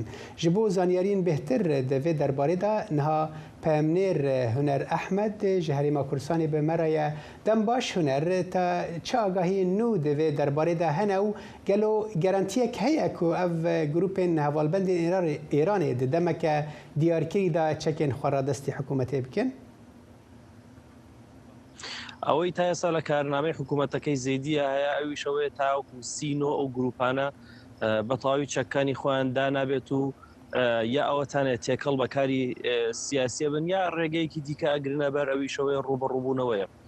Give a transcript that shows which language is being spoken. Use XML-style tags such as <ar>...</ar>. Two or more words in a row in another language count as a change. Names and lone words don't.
<ku>Ji bo zaniyariyên bêhtir di vê derbarê de niha peyamnêr Huner Ehmed ji Herêma Kurdistanê bi me re ye. Dem baş Huner te çi agahiyên nû di vê derbarê de hene û gelo gerantiyek heye ku ev grûpên hevalbendên Îranê di demeke diyarkirî de çekên xwe radestî hikûmetê bikin?</ku> <ckb>ئەوەی تا ئێستا لە کارنامەی حکوومەتەکەی زەیدیە هەیە ئەویشەوەی تاوەکو سینۆ ئەو گروپانە بە تەواوی چەکانی خۆیان دانابێت و یا ئەوەتانێت تێکەڵ بەکاری سیاسیە بن یا ڕێگەیەکی دیکە ئەگرنە بەر ئەویشەوەی ڕوبەڕووبوونەوەیە.</ckb>